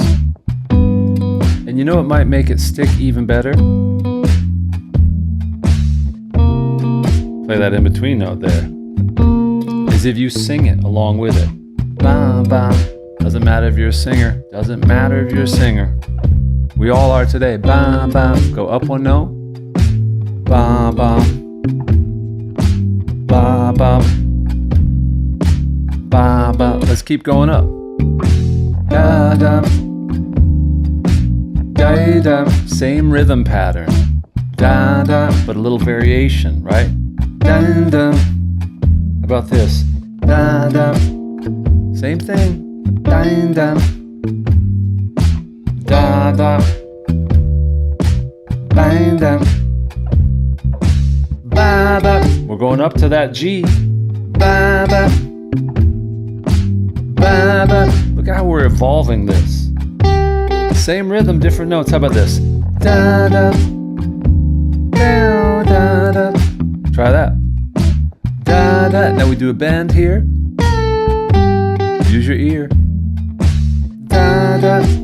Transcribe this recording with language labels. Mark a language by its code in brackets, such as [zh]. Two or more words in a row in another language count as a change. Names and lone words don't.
[en] And you know what might make it stick even better? Play that in between note there. Is if you sing it along with it. Ba, ba. Doesn't matter if you're a singer. Doesn't matter if you're a singer. We all are today. Ba, ba. Go up one note. Ba, ba. Ba, ba. Ba, ba. Let's keep going up. Da, da. Da, da. Same rhythm pattern. Da, da. But a little variation, right? Da, da. How about this? Da, da. Same thing. Da, da. Da, da. Da, da. Ba, ba. We're going up to that G. Ba, ba. Ba, ba. Look how we're evolving this. Same rhythm, different notes. How about this? Da, da. Da, da, da. Try that. Da, da. Now we do a bend here. Use your ear. Da, da.